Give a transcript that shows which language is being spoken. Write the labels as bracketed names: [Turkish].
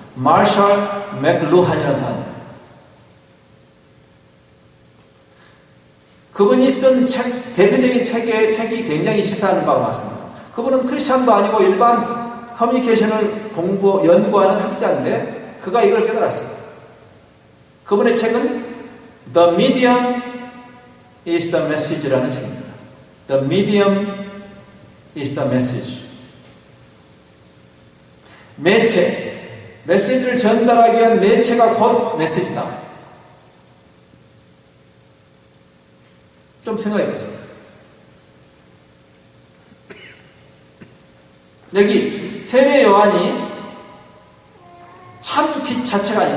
[Korean] 마셜 맥루한이라는 사람이에요. 그분이 쓴 책, 대표적인 책이 굉장히 시사하는 바가 많습니다. 그분은 크리스찬도 아니고 일반 커뮤니케이션을 연구하는 학자인데 그가 이걸 깨달았어요. 그분의 책은 The Medium is the Message라는 책입니다. [English] The Medium is the Message. [Korean] 매체, 메시지를 전달하기 위한 매체가 곧 메시지다. 좀 생각해 보세요. 여기 세례 요한이 참 빛 자체가 아니에요.